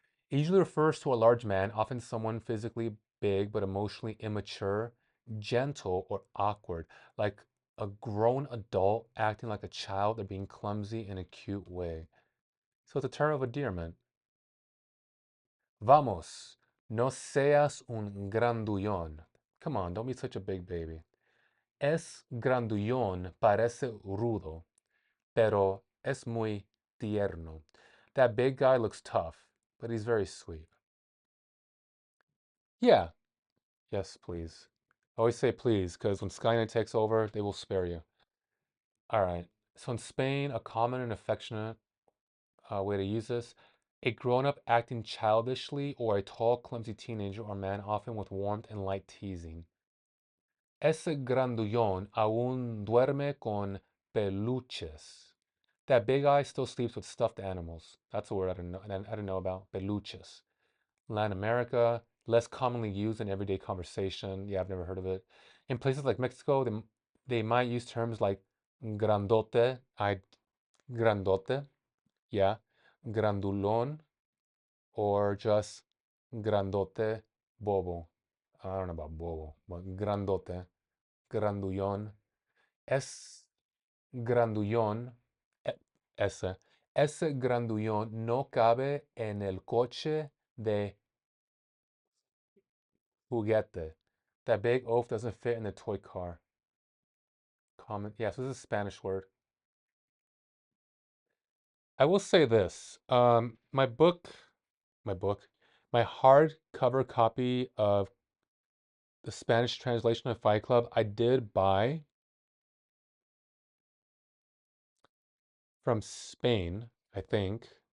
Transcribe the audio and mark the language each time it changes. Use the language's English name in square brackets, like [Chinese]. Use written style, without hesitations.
[English] It usually refers to a large man, often someone physically big but emotionally immature, gentle, or awkward, like a grown adult acting like a child or being clumsy in a cute way. So it's a term of endearment. [Spanish] Vamos, no seas un grandullón. [English] Come on, don't be such a big baby. [Spanish] Es grandullón, parece rudo, pero es muy tierno. [English] That big guy looks tough, but he's very sweet. Yeah, yes, please. Always say please, because when Skynet takes over, they will spare you. All right. So in Spain, a common and affectionate way to use this, a grown-up acting childishly or a tall, clumsy teenager or man, often with warmth and light teasing. [Spanish] Ese grandullón aún duerme con peluches. [English] That big guy still sleeps with stuffed animals. That's a word I didn't know. I didn't know about peluches. Latin America, less commonly used in everyday conversation. Yeah, I've never heard of it. In places like Mexico, they might use terms like grandote, grandote, yeah, grandulón, or just grandote, bobo. I don't know about bobo, but grandote, grandullón. [Spanish] Es grandullón, e- ese grandullón no cabe en el coche de juguete. [English] That big oaf doesn't fit in the toy car. Common. Yes, this is a Spanish word. I will say this. My book, my hardcover copy of the Spanish translation of Fight Club, I did buy from Spain, I think.